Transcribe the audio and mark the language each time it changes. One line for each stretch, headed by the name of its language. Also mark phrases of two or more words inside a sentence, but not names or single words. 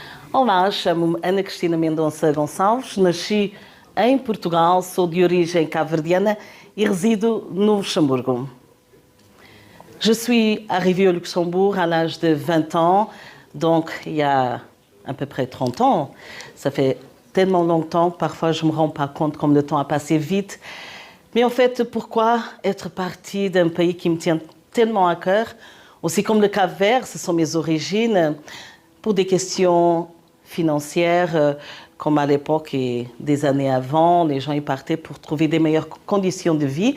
Portuguese: Olá, chamo-me Ana Cristina Mendonça Gonçalves, nasci em Portugal, sou de origem cabo-verdiana
French: et réside
Portuguese: no Luxembourg.
French: Je suis arrivée au Luxembourg à l'âge de 20 ans, donc il y a à peu près 30 ans. Ça fait tellement longtemps que parfois je ne me rends pas compte comme le temps a passé vite. Mais en fait, pourquoi être partie d'un pays qui me tient tellement à cœur, aussi comme le Cap-Vert, ce sont mes origines, pour des questions financières, comme à l'époque et des années avant, les gens y partaient pour trouver des meilleures conditions de vie.